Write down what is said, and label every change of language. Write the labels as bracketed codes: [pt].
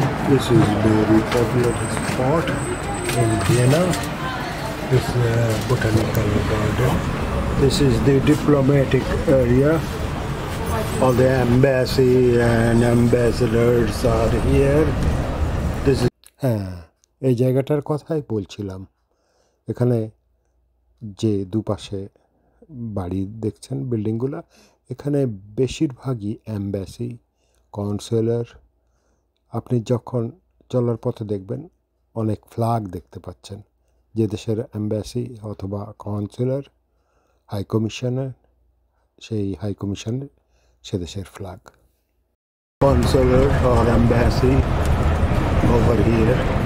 [en] This is very popular spot in Vienna. This botanical garden. This is the diplomatic area. All the embassy and ambassadors are here. This is [bn] হ্যাঁ, এই জায়গাটার কথাই বলছিলাম। এখানে যে দুপাশে বাড়ি দেখছেন, বিল্ডিংগুলো, এখানে বেশিরভাগই অ্যাম্বাসি, কাউন্সিলর। আপনি যখন চলার পথে দেখবেন অনেক ফ্ল্যাগ দেখতে পাচ্ছেন। যে দেশের অ্যাম্বাসি অথবা কাউন্সিলর, হাই কমিশনার, সেই হাই কমিশনের সে দেশের flag. [en] consular or embassy over here.